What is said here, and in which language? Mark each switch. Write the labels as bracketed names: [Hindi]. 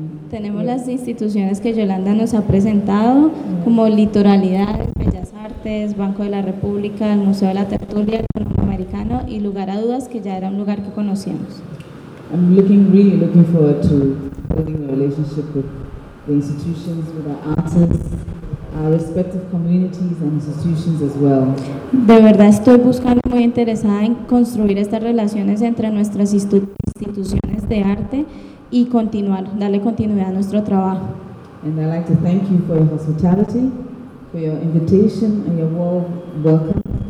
[Spanish] Tenemos las instituciones que Yolanda nos ha presentado, como Litoralidad, Bellas Artes, Banco de la República, el Museo de la Tertulia, Colombia Americana y Lugar a Dudas, que ya era un lugar que conocíamos. [English] I'm really looking forward to building a relationship with the institutions, with our artists, our respective communities and institutions as well. [Spanish] De verdad estoy buscando, muy interesada en construir estas relaciones entre nuestras instituciones de arte y darle continuidad a nuestro trabajo. [English] And I'd like to thank you for your hospitality, for your invitation and your warm welcome.